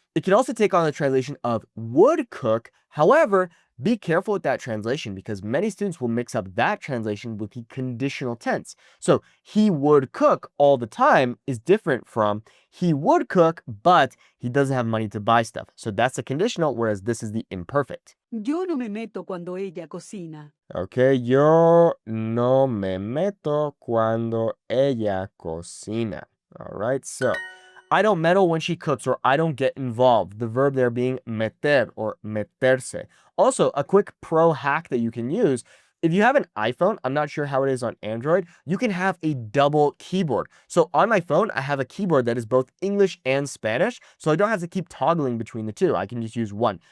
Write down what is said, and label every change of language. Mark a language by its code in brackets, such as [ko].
[en] It can also take on the translation of would cook. However, be careful with that translation because many students will mix up that translation with the conditional tense. So, he would cook all the time is different from he would cook, but he doesn't have money to buy stuff. So that's the conditional, whereas this is the imperfect. [es] Yo no me meto cuando ella cocina. Okay, yo no me meto cuando ella cocina. [en] All right, so I don't meddle when she cooks, or I don't get involved. The verb there being meter or meterse. Also, a quick pro hack that you can use. If you have an iPhone, I'm not sure how it is on Android, you can have a double keyboard. So on my phone, I have a keyboard that is both English and Spanish, so I don't have to keep toggling between the two. I can just use one.